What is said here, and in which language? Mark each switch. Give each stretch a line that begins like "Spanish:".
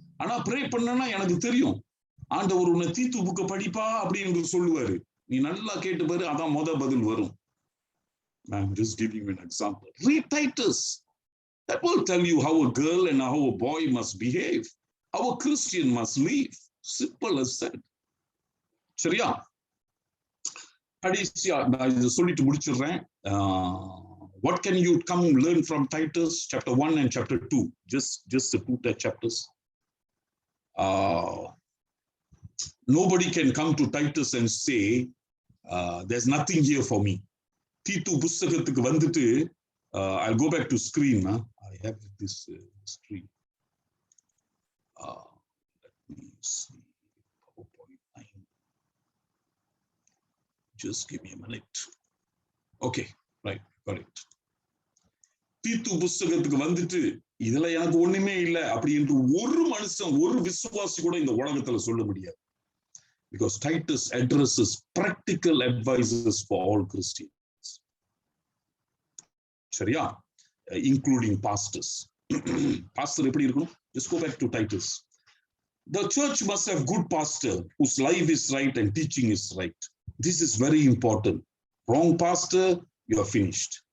Tamil: ஆனா ப்ரே பண்ணனா எனக்கு தெரியும் ஆண்டவர் உன்னை தீத்து புக்க படிப்பா அப்படின்னு சொல்லுவாரு. நீ நல்லா கேட்டு பாரு, அதான் பதில் வரும்.
English: I'm just giving you an example. Read Titus. That will tell you how a girl and how a boy must behave, how a Christian must live. Simple as that.
Tamil: சரியா? கடைசியா நான் இதை சொல்லிட்டு முடிச்சிடுறேன்.
English: What can you come learn from Titus chapter 1 and chapter 2? Just the 2 chapters. Nobody can come to Titus and say there's nothing here for me.
Tamil: தீத்து புஸ்தகத்துக்கு வந்துட்டு
English: I'll go back to screen. I have this screen. Let me see. PowerPoint 9. Just give me a minute. Okay, right, got it.
Tamil: தீத்து புஸ்தகத்துக்கு வந்துட்டு இதுல எனக்கு ஒண்ணுமே இல்லை அப்படி என்று ஒரு மனுஷன், ஒரு விசுவாசி கூட இந்த உலகத்துல சொல்ல முடியாது.
English: Because Titus addresses practical advices for all Christians.
Tamil: சரியா?
English: Including pastors.
Tamil: Pastor எப்படி இருக்கணும்?
English: Just go back to Titus. The church must have good pastor whose life is right and teaching is right. This is very important. Wrong pastor, you are finished.